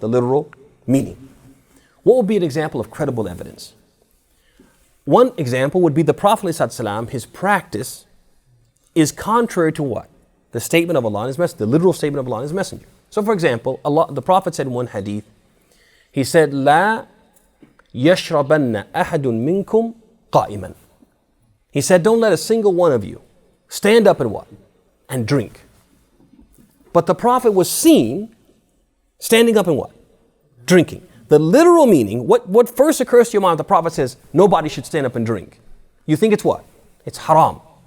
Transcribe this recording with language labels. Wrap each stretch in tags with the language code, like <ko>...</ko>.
<en>The literal meaning. What would be an example of credible evidence? One example would be the Prophet ﷺ, his practice is contrary to what? The statement of Allah and His Messenger, the literal statement of Allah and His Messenger. So for example, the Prophet said in one hadith,</en> <ar>He said, لا يشربن أحد منكم قائما.</ar> <en>He said, don't let a single one of you stand up and what? And drink. But the Prophet was seen standing up and what? Drinking. The literal meaning, what first occurs to your mind, the Prophet says, nobody should stand up and drink. You think it's what? It's haram.</en>